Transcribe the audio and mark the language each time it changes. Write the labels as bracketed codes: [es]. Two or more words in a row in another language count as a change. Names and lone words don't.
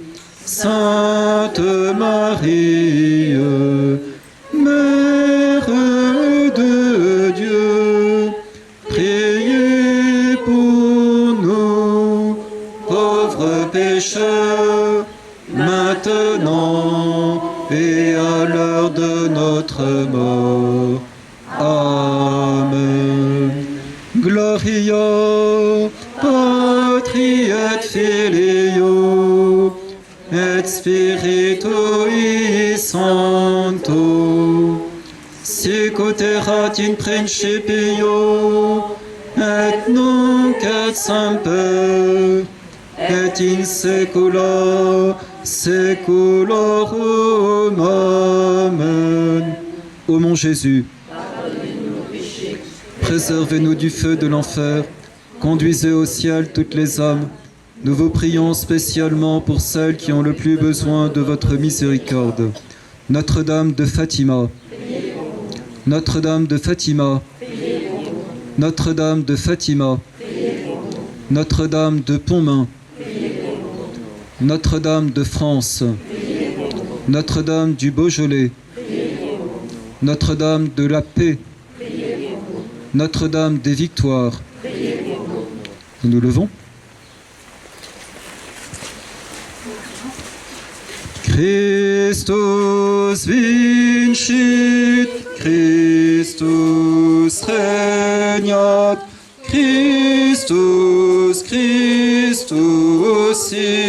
[fr] Sainte Marie, Mère de Dieu, priez pour pécheurs, maintenant et à l'heure de notre mort. Amen. [la] Gloria Patri et Filio et Spiritui Sancto, sicut erat in principio et nunc et semper et in saecula saeculorum. Amen. [fr] Ô mon Jésus, préservez-nous du feu de l'enfer, conduisez au ciel toutes les âmes. Nous vous prions spécialement pour celles qui ont le plus besoin de votre miséricorde. Notre-Dame de Fatima, Notre-Dame de Fatima, Notre-Dame de Fatima, Notre-Dame de Pontmain, Notre-Dame de France, Notre-Dame du Beaujolais, Notre-Dame de la Paix, Notre-Dame des Victoires. Nous nous levons. [la] Christus vincit, Christus regnat, Christus, Christus